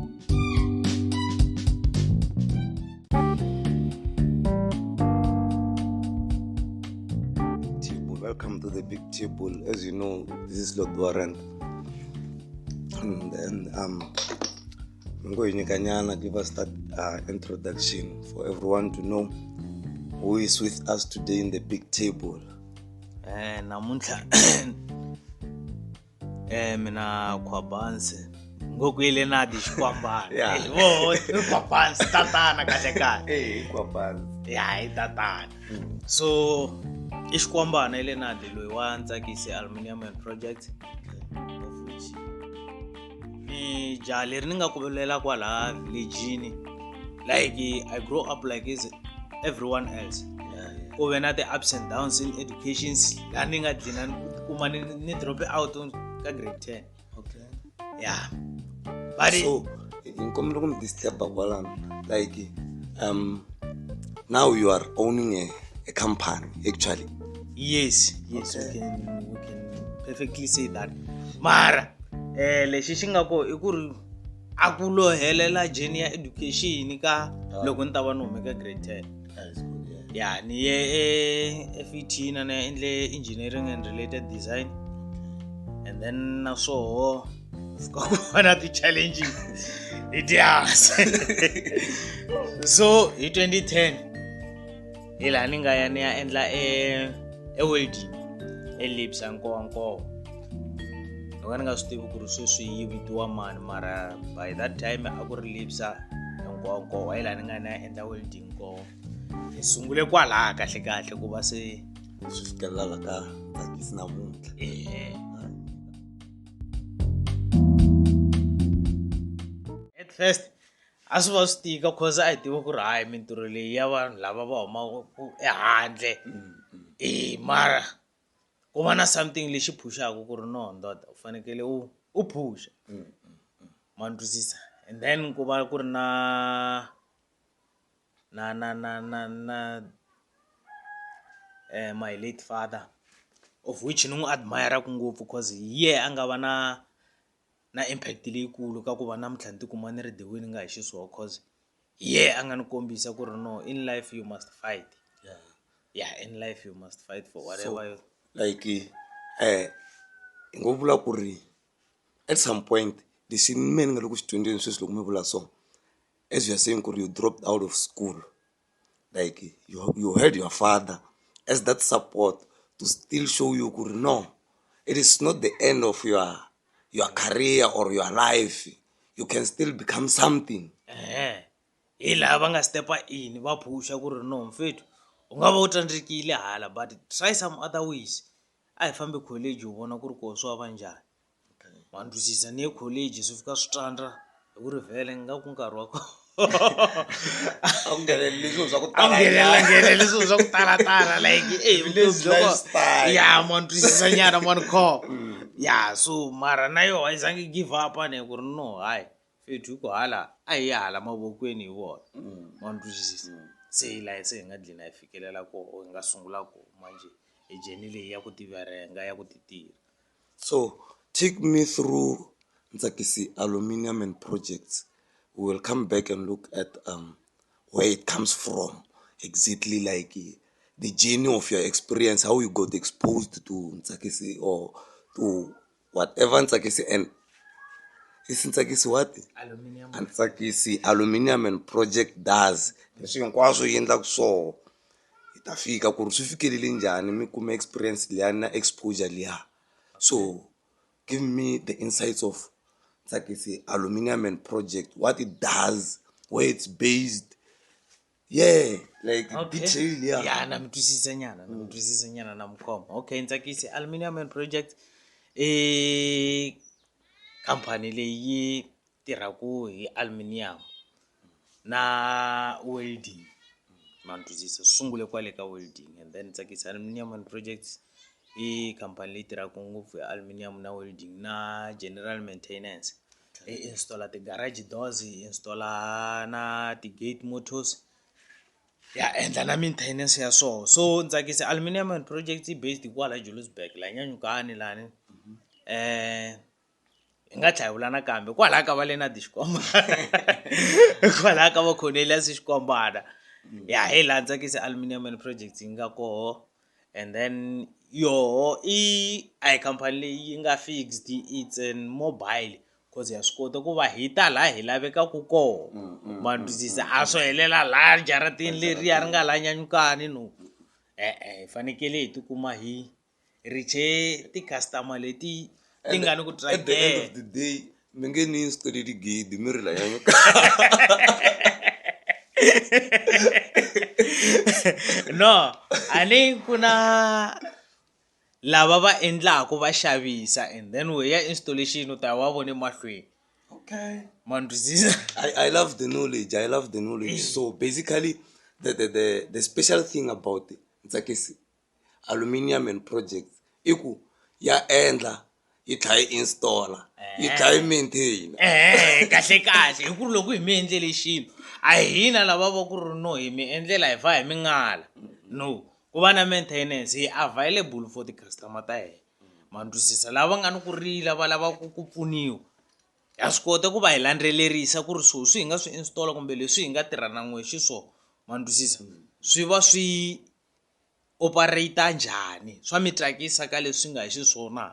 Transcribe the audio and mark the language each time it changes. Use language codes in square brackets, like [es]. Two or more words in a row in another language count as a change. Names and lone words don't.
[en] Welcome to the Big Table. As you know, this is Lord Warrant. And I'm going to give us that introduction for everyone to know who is with us today in the Big Table. [ts] Namuntlha mina Khwabansi ngokwile nadi Xikwambana. Khwabansi tatana kahle. Khwabansi. Yeah, tatana. So Xikwambana ile nadi loyi wa Tsakisi Aluminium and Projects. [en] Of which [ts] ni jali ri nga kuvelela kwala village. [en] Like I grew up like is everyone else. [ts] Ku ve na [en] the ups and downs in education. [ts] La ni nga dlina kuma ni [en] drop out [ts] ka grade 10. [en] Okay. Yeah. But so in coming this step like now you are owning a company actually. Yes, okay. we can perfectly say that. [ts] Mara lexi xi nga ko I ku ri a ku lo helela [en] journey education [ts] ka loko ni ta va ni humeka grade 10. Yeah, ni ye FET na endle [en] engineering and related design. And then so one of the challenges it is. So in 2010 [ts] ila ni nga ya ni ya endla welding elipsa nkowankowa. Loko ni nga swi tivi ku ri sweswi yi vitiwa mani, mara [en] by that time [ts] a ku ri lipsa nkowankowa ila ni nga na endla welding nkowa. Ni sungule kwala kahle ku va se swi fikelela ka Tsakisi namuntlha. [en] At first [ts] a swi va swi tika cause a hi tiva ku ri hayi mintirho leyi ya vanhu lava va humaka ehandle. Mara ku va na something lexi pushaka ku ri no ndoda u fanekele u pusha. Ma twisisa. [en] And then [ts] ku va ku ri na [en] my late father of which [ts] ni n'wi admire ngopfu cause a nga va na impact leyikulu ka ku va namuntlha ni tikuma ni ri [en] the way [ts] ni nga hi xiswona cause a nga ni kombisa ku ri no, [en] in life you must fight. In life you must fight for whatever. So, like [ts] ngo vula ku ri [en] at some point [ts] lexi me ni nga le ku xi dyondzeni sweswi loko mi vula so, [en] as you are saying [ts] ku ri [en] you dropped out of school, like you heard your father as that support to still show you [ts] ku ri no, [en] it is not the end of your career or your life, you can still become something. [ts] Hi laha va nga stepa in va phusha ku ri no mfethu u nga va u tsandzekile hala [en] but try some other ways. [ts] A hi fambi college u vona ku ri koho swi va njhani. Ma ni twisisa ni ye college swi fika swi tsandza hi ku ri vhele nga ku nkarhi wa kona A ku nghenelele swilo swa ku nghenelele swilo swa ku talatala like ma ni twisisa nyana ma ni khoma. So mara na yo a yi zangi [en] give up [ts] a ni ku ri no hayi fethu ku hala a hi hala mavokweni hi vona. Ma ni twisisa se laha se hi nga dlina hi fikelela koho hi nga sungula koho manje hi jeni leyi ya ku tiverenga ya ku ti tirha. [en] So take me through Ntsakisi Aluminium and Projects. We will come back and look at where it comes from, exactly like the journey of your experience, how you got exposed to Ntsakisi or to whatever Ntsakisi and is Ntsakisi what? Aluminium. Ntsakisi Aluminium and Project does. [ts] Leswi hinkwaswo yi endlaka so hi ta fika ku ri swi fikelele njhani mi kuma experience liya na exposure liya. [en] So give me the insights of Ntsakisi Aluminium and Project, what it does, where it's based. Like detail. [ts] Na mi twisisa nyana na mkhoma. Okay, Ntsakisi Aluminium and Project company leyi tirhaku hi aluminium na welding. Ma ni twisisa sungule kwale ka welding, [en] and then [ts] Ntsakisi Aluminium and Projects company leyi tirhaku ngopfu hi aluminium na welding na general maintenance. Installa ti [en] garage doors, [ts] installa na ti [en] gate motors, [ts] endla na maintenance ya so Ntsakisi Aluminium and Projects based kwala Johannesburg la Nyanyukani lani. Hi nga tlhavula nakambe kwala ka va le na kwala ka va L.Shikwambana. Hi laha Ntsakisi Aluminium and Projects yi nga koho, [en] and then [ts] a hi company leyi nga fixed, [en] it's an mobile cause [ts] ya swi kota ku va hi ta laha hi lavekaku koho. Ma ni twisisa a swo helela laha jaratini leriya ri nga la Nyanyukani no. Hi fanekele hi tikuma hi riche ti-customer leti ti nga ni ku tsakela. [en] At the end of the day [ts] mi nge ni install di gate mi ri la Nyanyukani. No, a ni ku na lava va endlaku va xavisa, [en] and then [ts] we ya installation u ta va vone mahlweni. [en] Okay. [ts] Ma ni twisisa. [en] I love the knowledge. So basically the special thing about Ntsakisi Aluminium and Projects [ts] i ku ya endla yi tlha yi installa yi tlha yi maintain. Kahle hi ku ri loko hi mi endlele xilo a hina lava va ku ri no hi mi endlela hi fa hi mi ngala. No, ku va na maintenance hi [en] available for the customer [ts] ta hina. Ma ni twisisa lava nga ni ku rila va lava ku pfuniwa, ha swi kota ku va hi landzelerisa ku ri swi hi nga swi installa kumbe leswi hi nga tirhana n'we xiswona. Ma ni twisisa swi va swi operate njhani, swa mi tsakisa ka leswi nga hi xiswona.